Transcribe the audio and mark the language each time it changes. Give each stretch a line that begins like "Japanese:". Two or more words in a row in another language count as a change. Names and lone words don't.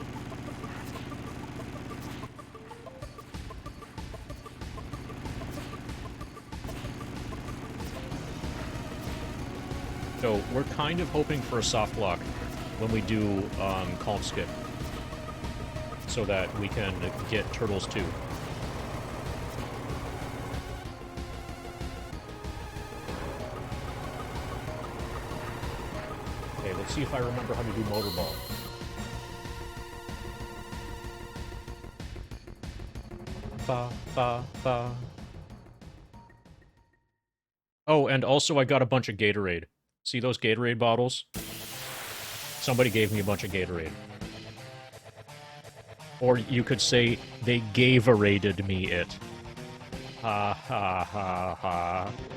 English: So, we're kind of hoping for a soft lock when we do Calm Skip, so that we can get Turtles 2. Okay, let's see if I remember how to do Motorball. Ba, ba, ba. Oh, and also I got a bunch of Gatorade. See those Gatorade bottles? Somebody gave me a bunch of Gatorade. Or you could say, they gave-araded me it. Ha ha ha ha.